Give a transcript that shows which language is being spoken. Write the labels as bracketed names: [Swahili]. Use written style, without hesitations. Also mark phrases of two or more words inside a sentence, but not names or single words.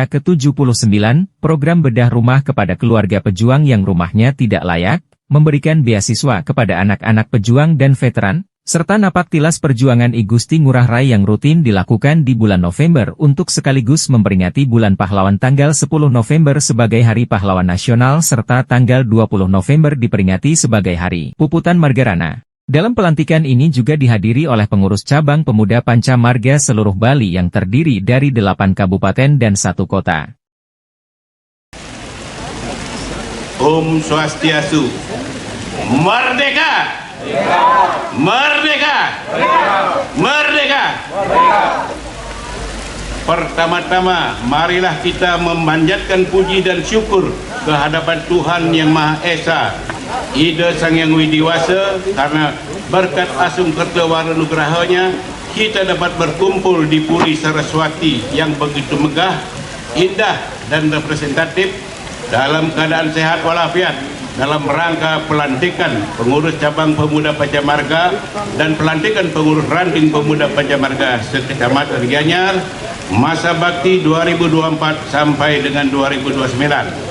[Indonesian] ke-79, program bedah rumah kepada keluarga pejuang yang rumahnya tidak layak, memberikan beasiswa kepada anak-anak pejuang dan veteran, serta napak tilas perjuangan I Gusti Ngurah Rai yang rutin dilakukan di bulan November untuk sekaligus memperingati Bulan Pahlawan tanggal 10 November sebagai Hari Pahlawan Nasional serta tanggal 20 November diperingati sebagai Hari Puputan Margarana. Dalam pelantikan ini juga dihadiri oleh pengurus cabang pemuda Panca Marga seluruh Bali yang terdiri dari 8 kabupaten dan 1 kota. [Balinese] Om Swastiastu. [Indonesian] Merdeka! Merdeka! Merdeka! Pertama-tama, marilah kita memanjatkan puji dan syukur kehadapan Tuhan Yang Maha Esa, Ida Sang Yang Widiwasa, karena berkat Asung Kertawara Nugrahanya kita dapat berkumpul di Puri Saraswati yang begitu megah, indah dan representatif dalam keadaan sehat walafiat dalam rangka pelantikan pengurus cabang pemuda Panca Marga dan pelantikan pengurus ranting pemuda Panca Marga sekecamatan Gianyar masa bakti 2024 sampai dengan 2029.